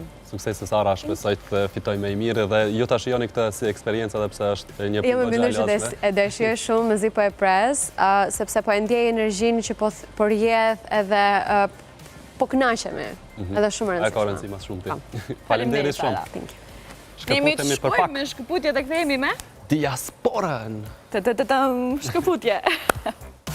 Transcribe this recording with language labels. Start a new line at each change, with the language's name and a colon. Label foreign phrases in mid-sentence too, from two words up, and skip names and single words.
Albanian: Suksese Sara, shpresoj të fitoj më i mirë dhe ju ta shijoni këtë si eksperiencë edhe pse është një Jo, më punë bindur që e dëshiroj shumë, mezi po e pres, sepse po e ndjej energjinë që po rjedh edhe po kënaqemi. Edhe shumë E ka rëndësishme. rëndësi mas shumë ti. Faleminderit shumë.
English: Thank you.
Albanian: Nemi të Shkëputemi për shkojmë pak. me shkëputje të kthehemi me Diasporën. Shkëputje.